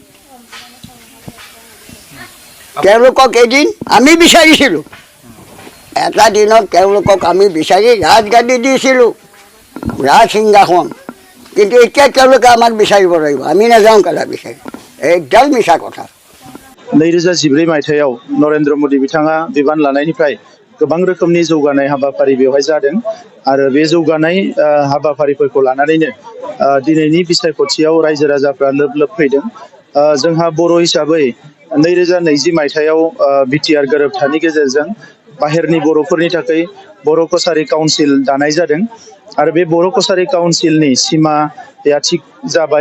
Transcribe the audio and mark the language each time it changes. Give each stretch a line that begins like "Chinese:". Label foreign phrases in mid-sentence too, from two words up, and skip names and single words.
Assamese: তেওঁলোকক এদিন আমি বিচাৰিছিলোঁ, এটা দিনত তেওঁলোকক আমি বিচাৰি ৰাজগাদী দিছিলোঁ, ৰাজসিংহাসন। কিন্তু এতিয়া তেওঁলোকে আমাক বিচাৰিব লাগিব, আমি নাযাওঁ কেলা বিচাৰি। একদম মিছা কথা।
Bodo: 2014 मायथाइयाव नरेन्द्र मोदी बिथाङा बिबान लानायनिफ्राय गोबां रोखोमनि जौगानाय हाबाफारि बेवहाय जादों आरो बे जौगानाय हाबाफारिफोरखौ लानानैनो दिनैनि बिसायख'थियाव रायजो राजाफ्रा लोब लोब फैदों। जोंहा बर' हिसाबै 2020 मायथाइयाव BTR गोरोबथानि गेजेरजों बाहेरनि बर'फोरनि थाखाय बर' कसारी काउन्सिल दानाय जादों आरो बे बर' कसारी काउन्सिलनि सिमाया थिग जाबाय।